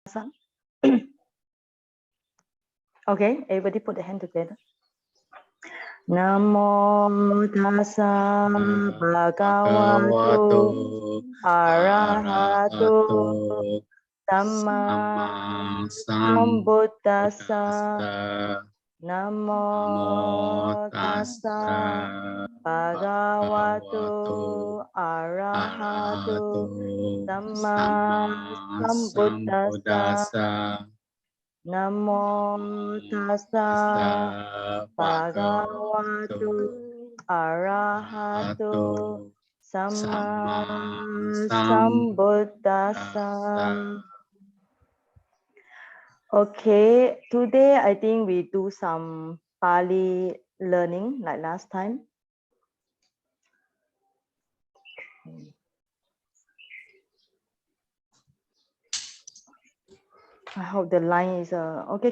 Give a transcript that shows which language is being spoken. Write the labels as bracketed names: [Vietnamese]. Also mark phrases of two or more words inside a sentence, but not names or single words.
[English] Okay, everybody put the hand together. [Pali] Namo tassa bhagavato arahato samma sambuddhassa. Namo tassa bhagavato arahato samma sambuddhassa. Namo tassa bhagavato arahato samma sambuddhassa. [English] Okay, today I think we do some Pali learning like last time. I hope the line is okay.